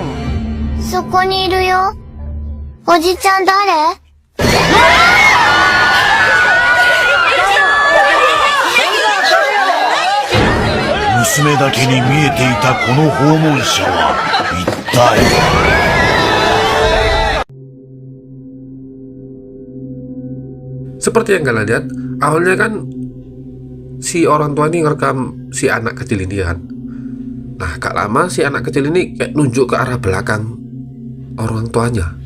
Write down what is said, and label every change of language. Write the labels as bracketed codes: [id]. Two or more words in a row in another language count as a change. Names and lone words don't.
[ja] そこにいるよ。おじちゃん誰？娘だけに見えていたこの訪問者は一体。 [id] Seperti yang kalian lihat, awalnya kan si orang tua ini ngerekam si anak kecil ini kan. Nah, gak lama si anak kecil ini kayak nunjuk ke arah belakang orang tuanya.